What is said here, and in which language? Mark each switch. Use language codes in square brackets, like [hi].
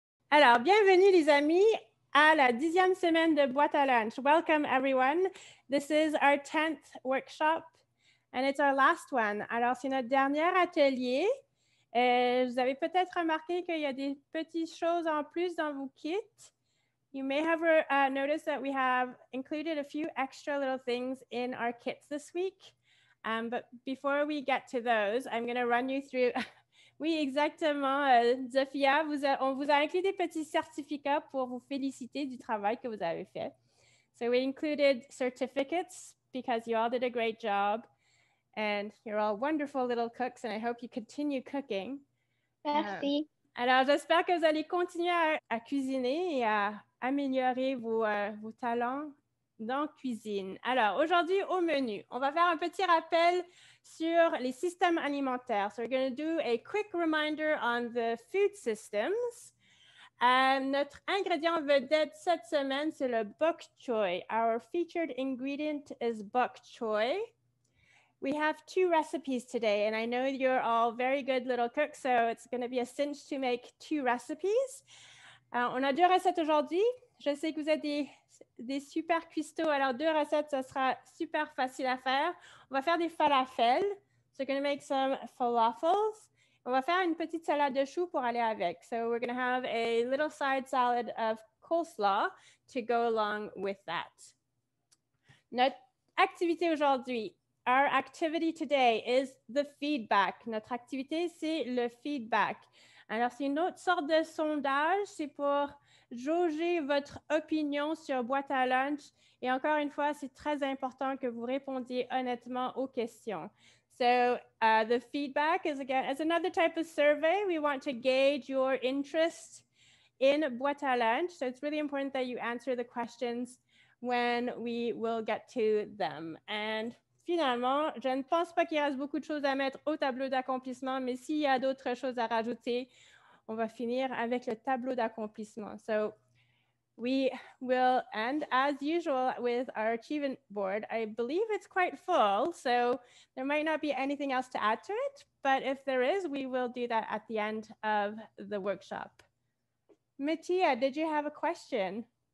[fr] Alors, bienvenue les amis à la 10e semaine de Boîte à lunch. [en] Welcome everyone. This is our 10th workshop and it's our last one. [fr] Alors, c'est notre dernier atelier. Vous avez peut-être remarqué qu'il y a des petites choses en plus dans vos kits. [en] You may have noticed that we have included a few extra little things in our kits this week. But before we get to those, I'm going to run you through... [fr] Oui, exactement. Zofia, on vous a inclus des petits certificats pour vous féliciter du travail que vous avez fait. [en] So we included certificates because you all did a great job and you're all wonderful little cooks and I hope you continue cooking. [fr] Merci. Alors, j'espère que vous allez continuer à cuisiner et à améliorer vos talents dans cuisine. Alors, aujourd'hui, au menu, on va faire un petit rappel sur les systèmes alimentaires. [en] So, we're going to do a quick reminder on the food systems. [fr] Notre ingrédient vedette cette semaine, c'est le bok choy. [en] Our featured ingredient is bok choy. We have 2 recipes today, and I know you're all very good little cooks, so it's going to be a cinch to make 2 recipes. [fr] On a 2 recettes aujourd'hui. Je sais que vous êtes des super cuistots, alors 2 recettes, ça sera super facile à faire. On va faire des falafels. [en] So we're going to make some falafels. [fr] On va faire une petite salade de choux pour aller avec. [en] So we're going to have a little side salad of coleslaw to go along with that. [fr] Notre activité aujourd'hui. [en] Our activity today is the feedback. [fr] Notre activité, c'est le feedback. Alors, c'est une autre sorte de sondage. C'est pour jauger votre opinion sur boîte à lunch. Et encore une fois, c'est très important que vous répondiez honnêtement aux questions. [en] So, the feedback is another type of survey. We want to gauge your interest in boîte à lunch. So, it's really important that you answer the questions when we will get to them. [fr] And finalement, je ne pense pas qu'il reste beaucoup de choses à mettre au tableau d'accomplissement, mais s'il y a d'autres choses à rajouter, on va finir avec le tableau d'accomplissement. [en] So we will end as usual with our achievement board. I believe it's quite full, so there might not be anything else to add to it, but if there is, we will do that at the end of the workshop. Mattia, did you have a question?